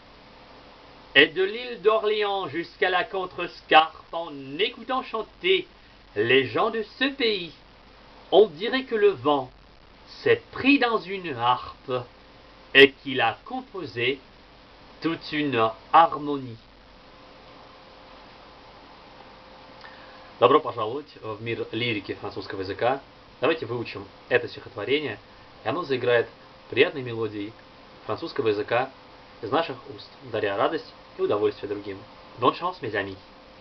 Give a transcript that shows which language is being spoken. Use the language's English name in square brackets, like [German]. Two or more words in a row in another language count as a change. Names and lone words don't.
[French] Et de l'île d'Orléans jusqu'à la Contrescarpe, en écoutant chanter les gens de ce pays, on dirait que le vent s'est pris dans une harpe et qu'il a composé toute une harmonie. [Russian] Добро пожаловать в мир лирики французского языка. Давайте выучим это стихотворение, и оно заиграет приятной мелодией французского языка из наших уст, даря радость и удовольствие другим. [French] Bonne chance mes amis.